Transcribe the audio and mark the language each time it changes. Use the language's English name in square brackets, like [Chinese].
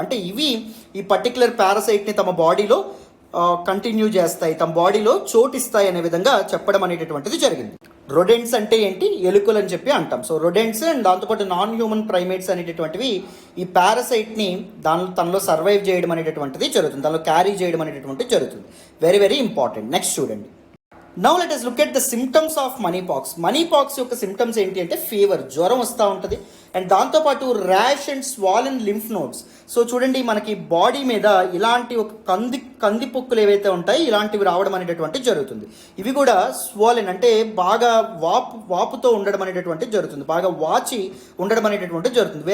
[Telugu] అంటే ఇవి ఈ పర్టికులర్ పారాసైట్ని తమ బాడీలో కంటిన్యూ చేస్తాయి, తమ బాడీలో చోటిస్తాయి అనే విధంగా చెప్పడం అనేటటువంటిది జరిగింది. రొడెంట్స్ అంటే ఏంటి, ఎలుకలు అని చెప్పి అంటాం. సో రొడెంట్స్ అండ్ దాంతోపాటు నాన్ హ్యూమన్ ప్రైమేట్స్ అనేటటువంటివి ఈ పారాసైట్ని తనలో సర్వైవ్ చేయడం అనేటటువంటిది జరుగుతుంది, తనలో క్యారీ చేయడం అనేటటువంటిది జరుగుతుంది. Very very important. నెక్స్ట్ చూడండి. [English] Now let us look at the symptoms of monkeypox. [Telugu] మనీపాక్స్ యొక్క సిమ్టమ్స్ ఏంటి అంటే ఫీవర్, జ్వరం వస్తూ ఉంటుంది, అండ్ దాంతోపాటు [English] Rash and swollen lymph nodes. [Telugu] So చూడండి మనకి బాడీ మీద ఇలాంటి ఒక కందిపొక్కులు ఏవైతే ఉంటాయి ఇలాంటివి రావడం అనేటటువంటి జరుగుతుంది. ఇవి కూడా స్వాలెన్ అంటే బాగా వాపుతో ఉండడం అనేటటువంటి జరుగుతుంది, బాగా వాచి ఉండడం అనేటటువంటి జరుగుతుంది.